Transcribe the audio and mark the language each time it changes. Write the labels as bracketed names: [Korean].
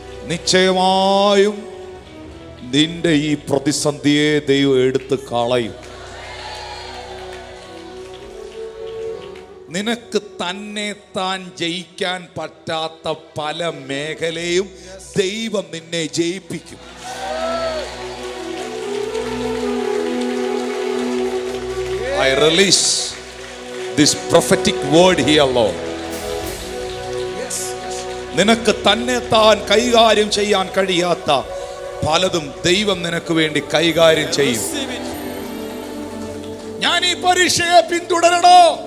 [Malayalam] നിശ്ചയമായും നിന്റെ ഈ പ്രതിസന്ധിയെ ദൈവം എടുത്ത് കളയും. നിനക്ക് തന്നെ താൻ ജയിക്കാൻ പറ്റാത്ത പല മേഖലയും ദൈവം നിന്നെ ജയിപ്പിക്കും. [English] I release this prophetic word here, Lord. [Malayalam] നിനക്ക് തന്നെ താൻ കൈകാര്യം ചെയ്യാൻ കഴിയാത്ത പലതും ദൈവം നിനക്ക് വേണ്ടി കൈകാര്യം ചെയ്യും. ഞാൻ ഈ പരീക്ഷയെ പിന്തുടരണോ?